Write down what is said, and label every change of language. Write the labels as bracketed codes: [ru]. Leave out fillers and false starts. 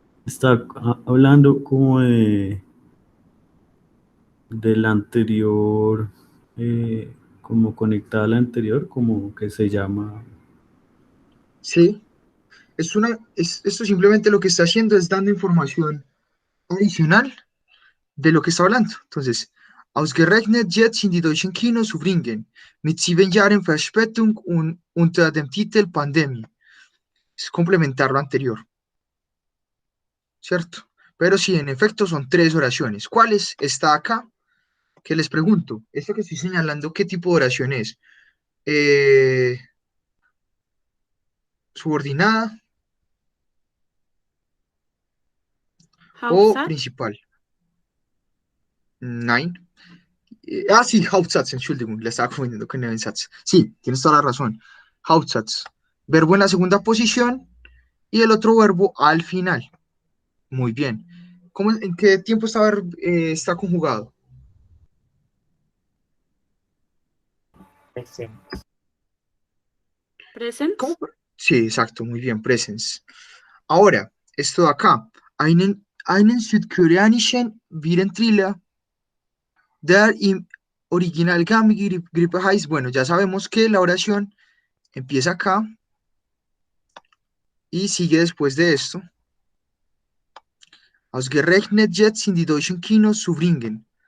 [es] está hablando como del anterior, como conectada al anterior, como que se llama. Sí, esto simplemente lo que está haciendo es dando información adicional de lo que está hablando. [de] Entonces, ausgerechnet jetzt in die deutschen Kinos zu bringen, mit 7 Jahren Verspätung und unter dem Titel Pandemie. [es] Es complementar lo anterior, ¿cierto? Pero sí, en efecto, son 3 oraciones. ¿Cuáles? Está acá, que les pregunto, esto que estoy señalando, ¿qué tipo de oración es? Eh, ¿Subordinada o [de] Hauptsatz. [es] principal? [de] Nein. [es] Sí, Hauptsatz, Entschuldigung, la estaba confundiendo con Nebensatz. Sí, tienes toda la razón. Hauptsatz. Verbo en la segunda posición y el otro verbo al final. Muy bien. ¿En qué tiempo está conjugado? [en] Present. Present. [es] ¿Cómo? Sí, exacto, muy bien, presence. Ahora, esto de acá. [de] Einen südkoreanischen Virentriller, der im Original Grippe heißt. [es] Bueno, ya sabemos que la oración empieza acá y sigue después de esto. [de] Ausgerechnet jetzt in die deutschen Kinos zu bringen.